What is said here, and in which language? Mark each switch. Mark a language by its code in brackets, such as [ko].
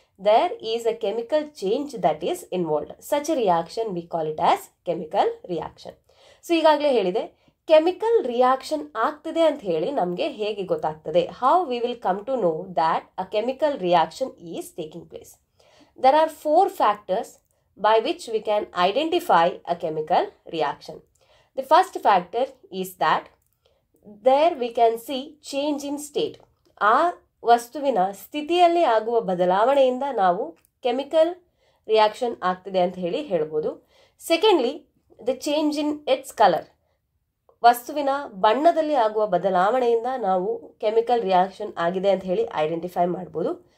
[en] There is a chemical change that is involved. Such a reaction we call it as chemical reaction. [kn] So ಈಗಾಗಲೇ ಹೇಳಿದೆ, chemical reaction ಆಗ್ತಿದೆ ಅಂತ ಹೇಳಿ ನಮಗೆ ಹೇಗೆ ಗೊತ್ತಾಗ್ತದೆ? [en] How we will come to know that a chemical reaction is taking place? There are 4 factors by which we can identify a chemical reaction. The first factor is that there we can see change in state. [kn] ಆ ವಸ್ತುವಿನ ಸ್ಥಿತಿಯಲ್ಲಿ ಆಗುವ ಬದಲಾವಣೆಯಿಂದ ನಾವು chemical reaction ಆಗ್ತಿದೆ ಅಂತ ಹೇಳಿ ಹೇಳ್ಬೋದು. [en] Secondly, the change in its colour. [kn] ವಸ್ತುವಿನ ಬಣ್ಣದಲ್ಲಿ ಆಗುವ ಬದಲಾವಣೆಯಿಂದ ನಾವು ಕೆಮಿಕಲ್ ರಿಯಾಕ್ಷನ್ ಆಗಿದೆ ಅಂತ ಹೇಳಿ ಐಡೆಂಟಿಫೈ ಮಾಡ್ಬೋದು.